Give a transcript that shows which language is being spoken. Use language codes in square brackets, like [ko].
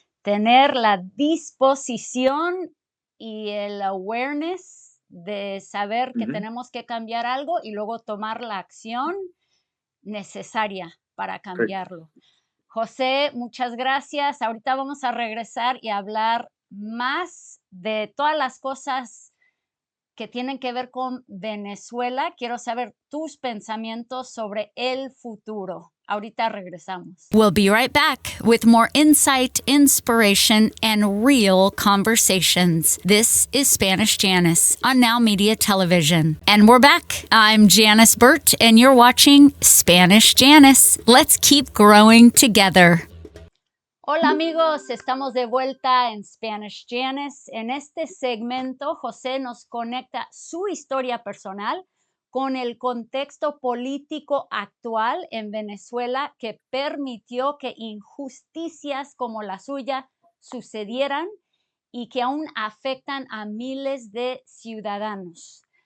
[es] Tener la disposición y el awareness de saber que tenemos que cambiar algo y luego tomar la acción necesaria para cambiarlo. José, muchas gracias. Ahorita vamos a regresar y hablar más de todas las cosas que tienen que ver con Venezuela. Quiero saber tus pensamientos sobre el futuro. Ahorita regresamos. [en] We'll be right back with more insight, inspiration, and real conversations. This is Spanish Janice on Now Media Television. And we're back. I'm Janice Burt, and you're watching Spanish Janice. Let's keep growing together. [es] Hola amigos, estamos de vuelta en Spanish Janice. En este segmento, José nos conecta su historia personal con el contexto político actual en Venezuela que permitió que injusticias como la suya sucedieran y que aún afectan a miles de ciudadanos.